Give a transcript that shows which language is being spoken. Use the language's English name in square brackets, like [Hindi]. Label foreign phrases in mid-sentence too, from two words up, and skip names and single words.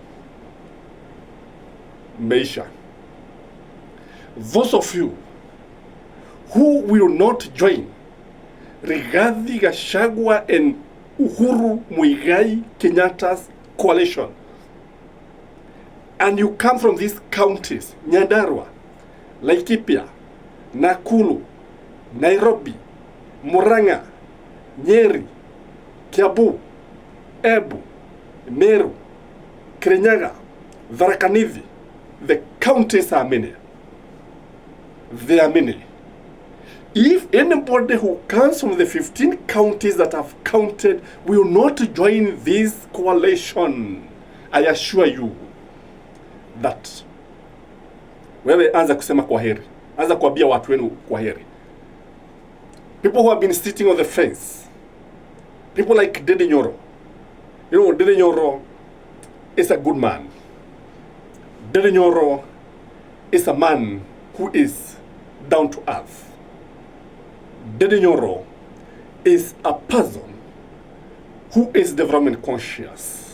[English] Meisha, those of you who will not join Rigathi Gachagua and Uhuru Muigai Kenyatta's coalition, and you come from these counties, Nyandarua, Laikipia, Nakuru, Nairobi, Murang'a, Nyeri, Kiambu, Embu, Meru, Kirinyaga, Tharaka Nithi. The counties are many. They are many. If anybody who comes from the 15 counties that have counted will not join this coalition, I assure you that [Swahili] wewe anza kusema kwaheri, anza kuambia watu wenu kwaheri. [English] People who have been sitting on the fence, people like Dede Nyoro. You know, Dede Nyoro is a good man. Dede Nyoro is a man who is down to earth. Dede Nyoro is a person who is development conscious.